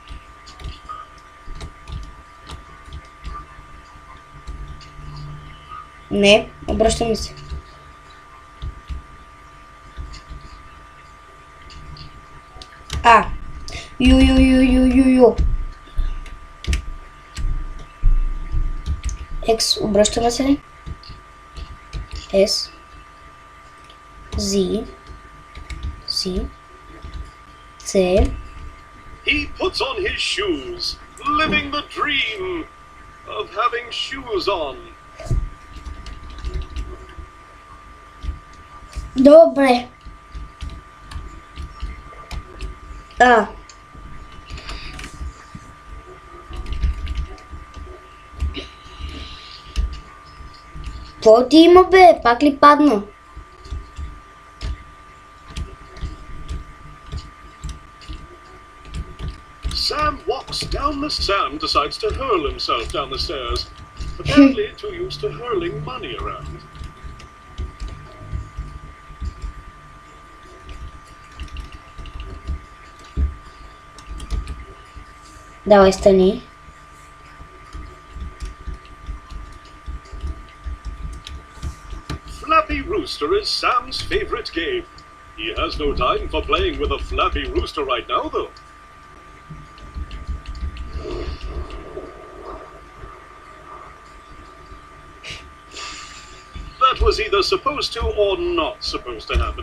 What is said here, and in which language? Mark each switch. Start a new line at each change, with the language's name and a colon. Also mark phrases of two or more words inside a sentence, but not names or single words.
Bulgarian: Не, обръщаме се. Ю. X, обръщаме се. S. Z. C.
English: He puts on his shoes, living the dream of having shoes on.
Bulgarian: Добре. Какво ти има, бе? Пак ли падна?
English: Sam decides to hurl himself down the stairs, apparently too used to hurling money around.
Bulgarian: Давай, стани.
English: Flappy Rooster is Sam's favorite game. He has no time for playing with a flappy rooster right now, though. That was either supposed to or not supposed to happen.